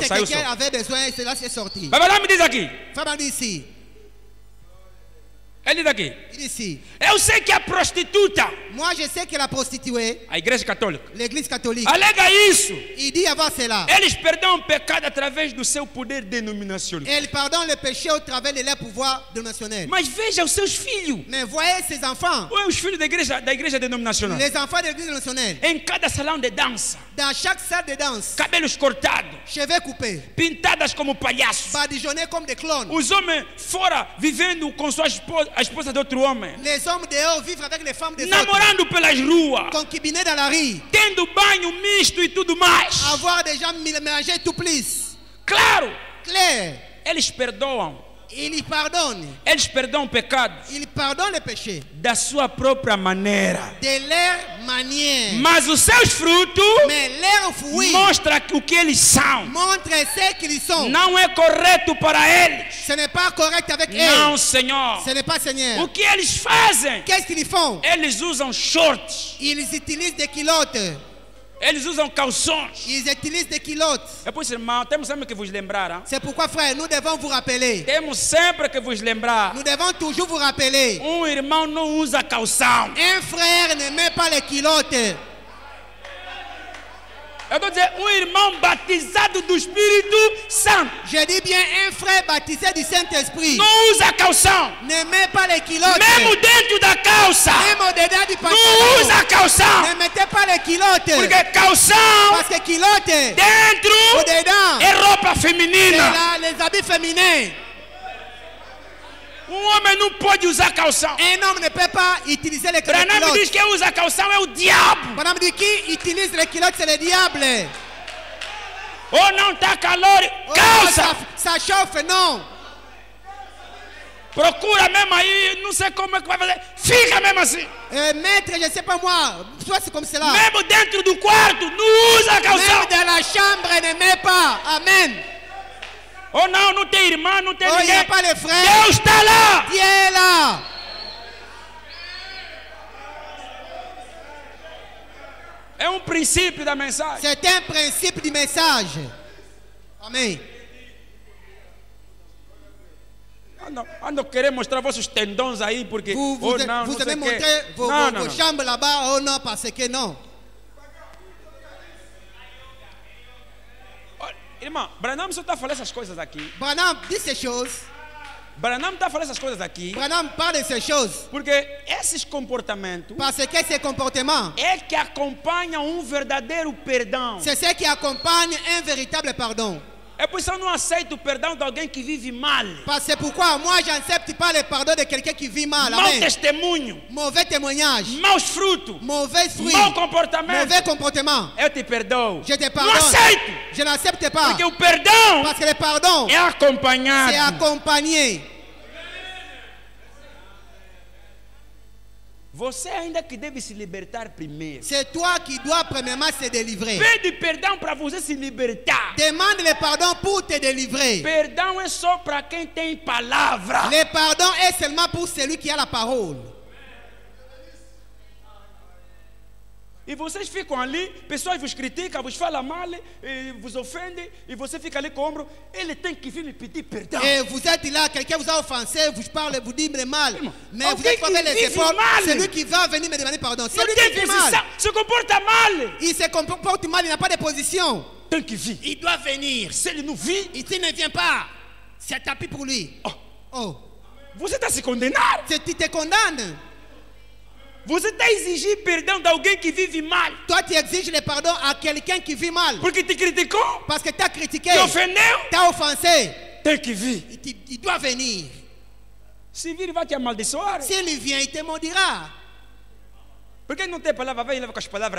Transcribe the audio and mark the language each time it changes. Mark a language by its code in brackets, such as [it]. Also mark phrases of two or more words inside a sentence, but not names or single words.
[fr] Peut-être [pt] saiu o [fr] quelqu'un [pt] som. [fr] avait besoin, cela s'est sorti. [pt] Vai lá, me diz aqui. [fr] Femme dit ici. [pt] Ele diz aqui. [fr] Il dit ici. [pt] Eu sei que a prostituta, [fr] Moi, je sais que la prostituée, [pt] a igreja católica, [fr] l'église catholique, [pt] alega isso. [fr] il dit avant cela, [pt] Eles perdoam o pecado através do seu poder denominacional. [fr] elle pardonne le péché au travers de leur pouvoir dénominationnel. [pt] Mas veja os seus filhos. [fr] Mais voyez ces enfants, [pt] Ou é os filhos da igreja denominacional. [fr] les enfants de l'église dénominationnelle, [pt] Em cada salão de dança, [fr] dans chaque salle de danse, [pt] cabelos cortados, [fr] cheveux coupés, [pt] pintadas como palhaços. [fr] badigeonnés comme des clones. [pt] Os homens fora vivendo com sua esposa, a esposa de outro homem. [fr] Les hommes dehors vivent avec les femmes des autres, [pt] Namorando pelas ruas. [fr] concubinés dans la rue, [pt] Tendo banho misto e tudo mais. [fr] avoir des gens mélangés tout plus. [pt] Claro, [fr] Clair, [pt] eles perdoam. [fr] il pardonne. [pt] Eles perdoam pecados [fr] Il pardonne les péchés [pt] da sua própria maneira. [fr] de leur manière. [pt] Mas os seus frutos [fr] Mais leurs fruits [pt] mostram o que eles são. [fr] montrent ce qu'ils sont. [pt] Não é correto para eles. [fr] Ce n'est pas correct avec [pt] Não, [fr] eux. [pt] Senhor. [fr] Ce n'est pas Seigneur. [pt] O que eles fazem? [fr] Qu'est-ce qu'ils font? [pt] Eles usam shorts. [fr] Ils utilisent des culottes. [pt] Eles usam calções. [fr] Ils utilisent des culottes. [pt] É por isso, irmão, temos sempre que vos lembrar. [fr] Hein? C'est pourquoi, frère, nous devons vous rappeler. [pt] Temos sempre que vos lembrar. [fr] Nous devons toujours vous rappeler. [pt] Irmão não usa calção. [fr] Un frère ne met pas les culottes. [pt] Eu estou dizendo, irmão batizado do Espírito Santo [fr] Je dis bien, un frère baptisé du Saint-Esprit [pt] não usa calção. [fr] ne met pas les culottes. [pt] Mesmo dentro da calça, [fr] Même au-dedans du [pt] não [fr] pantalon. [pt] usa calção. [fr] Ne mettez pas les culottes. [pt] Porque calção [fr] Parce que culottes, [pt] dentro [fr] au-dedans, [pt] é roupa [fr] c'est [pt] feminina. [fr] les habits féminins. [pt] Homem não pode usar calção. [fr] Un homme ne peut pas utiliser les Branham culottes. [pt] diz que quem usa calção é o diabo. [fr] Madame dit qui utilise les culottes, c'est le diable. [pt] Ou não está calor, [fr] Oh, [pt] calça. [fr] ça chauffe, non. [pt] Procura mesmo aí, não sei como é que vai fazer. Fica mesmo assim. [fr] Maître, je ne sais pas moi, soit c'est comme cela. [pt] Mesmo dentro do quarto, não usa calção. [fr] Même dans la chambre, ne met pas. Amen. [pt] Oh não, não tem irmã, não tem [fr] Oh, il n'y a [pt] ninguém. [fr] pas les frères. [pt] Deus está lá. [fr] Dieu est là. [pt] É um princípio da mensagem. [fr] C'est un principe du message. Amen. [pt] Ando querer mostrar vossos tendões aí porque [fr] Vous [pt] oh não, [fr] vous [pt] não [fr] avez [pt] sei [fr] montré [pt] quê. [fr] vos [pt] Não, não, não. [fr] chambres là-bas. Oh non, parce que non. [pt] Olha, irmão, Branham só está falando essas coisas aqui. [fr] Branham dit ces choses. [pt] Branham está falando essas coisas aqui [fr] Branham parle de ces choses. [pt] porque esses comportamentos [fr] Parce que ces comportements, [pt] é que acompanham um verdadeiro perdão. [fr] c'est ce qui accompagne un véritable pardon. [pt] É por isso que eu não aceito o perdão de alguém que vive mal. [fr] Parce que c'est pourquoi moi, j'accepte pas le pardon de quelqu'un qui vit mal. [pt] Mau Amen. testemunho, [fr] Mauvais témoignage, [pt] maus frutos, [fr] mauvais fruit, [pt] mau comportamento. [fr] mauvais comportement. [pt] Eu te perdoo. [fr] Je te [pt] Não [fr] pardonne. [pt] aceito. [fr] Je n'accepte pas. [pt] Porque o perdão [fr] Parce que le pardon, [pt] é acompanhado. [fr] c'est accompagné. [pt] Você ainda que deve se libertar primeiro. [fr] C'est toi qui dois premièrement se délivrer. [pt] Pede perdão para você se libertar. [fr] Demande le pardon pour te délivrer. [pt] Perdão é só para quem tem palavra. [fr] Le pardon est seulement pour celui qui a la parole. [pt] E vocês ficam ali, pessoas vos criticam, vos falam mal, vos ofendem, e você fica ali com o ombro. Ele tem que vir me pedir perdão. [fr] Et vous êtes là, quelqu'un vous a offensé, vous parle, vous dit mal. Mais vous [pt] Alguém [fr] êtes pas fait [pt] que [fr] les [pt] vive [fr] efforts. [pt] mal. [fr] C'est lui qui va venir me demander pardon. C'est [pt] Não [fr] lui [pt] tem [fr] qui vit mal. [pt] posição, se comporta mal. [fr] Il se comporte mal, il n'a pas de position. [pt] Tem que vir. [fr] Il doit venir. [pt] Se ele não vir, [fr] Et s'il ne vient pas, c'est tapis pour lui. oh, Oh, [pt] você está se condenar. [fr] tu te condamnes. [pt] Você está a exigir perdão de alguém que vive mal. [fr] Toi, tu exiges le pardon à quelqu'un qui vit mal. [pt] Porque te criticou, [fr] Parce que tu as critiqué, [pt] te ofendeu. [fr] tu as offensé. [pt] Tem que vir. [fr] Il doit venir. [pt] Se vir, vai te amaldiçoar. [fr] S'il vient, il te maudira. [pt] Porque não tem palavra, vai e leva com as palavras